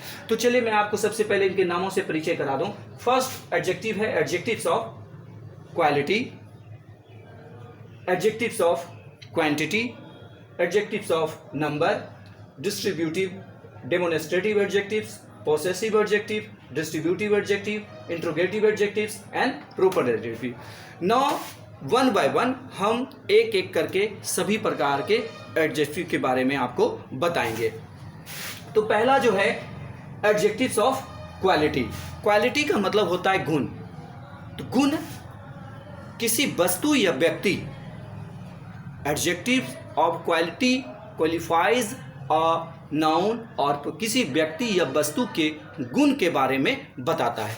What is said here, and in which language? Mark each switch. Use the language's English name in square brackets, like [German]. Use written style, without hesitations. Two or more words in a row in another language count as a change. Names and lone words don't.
[Hindi] तो चलिए मैं आपको सबसे पहले इनके नामों से परिचय करा दूं। [English] first adjective है adjectives of quality, adjectives of quantity, adjectives of number, distributive, demonstrative adjectives, possessive adjective, distributive adjective, interrogative adjectives and superlative. Now one by one [Hindi] हम एक एक करके सभी प्रकार के एडजेक्टिव के बारे में आपको बताएंगे। तो पहला जो है [English] adjectives of quality. [Hindi] क्वालिटी का मतलब होता है गुण। तो गुण किसी वस्तु या व्यक्ति, [English] adjectives of quality qualifies a noun, [Hindi] और किसी व्यक्ति या वस्तु के गुण के बारे में बताता है।